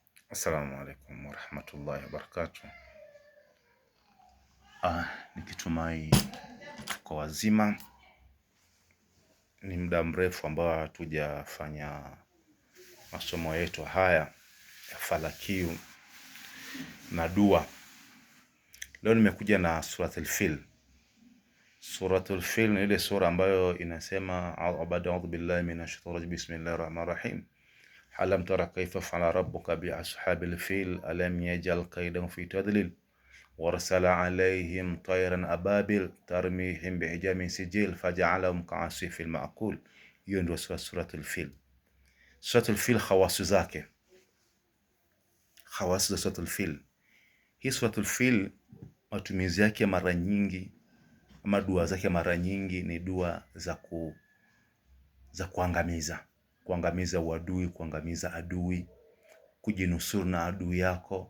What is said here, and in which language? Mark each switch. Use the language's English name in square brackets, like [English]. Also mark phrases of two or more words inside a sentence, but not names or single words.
[Arabic] السلام عليكم ورحمة الله وبركاته. [Swahili] Nikitumai kwa wazima. Ni muda mrefu ambao hatujafanya masomo yetu haya ya falakiu na dua. Leo nimekuja na Suratul Fil. Suratul Fil ni ile sura ambayo inasema [Arabic] أعوذ بالله من الشيطان الرجيم بسم الله الرحمن الرحيم. ألم تر كيف فعل ربك بأصحاب الفيل ألم يجعل كيدهم في تضليل وارسل عليهم طيرا أبابيل ترميهم بحجام سجيل فجعلهم كعصف المأكول. [Swahili] Hiyo ndio Suratul Fil. Suratul Fil khawasu zake, khawasu za Suratul Fil. Hii Suratul Fil matumizi yake mara nyingi ama dua zake mara nyingi ni dua za kuangamiza uadui, kuangamiza adui, kujinusuru na adui yako.